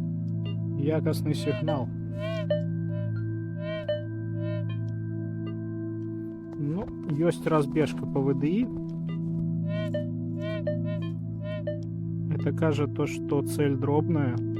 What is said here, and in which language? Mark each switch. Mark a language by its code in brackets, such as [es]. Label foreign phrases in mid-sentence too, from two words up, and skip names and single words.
[be] Якасны сігнал. [ru] Ну, [be] ёсць разбежка [ru] по ВДИ. Это кажа то, что цель дробная.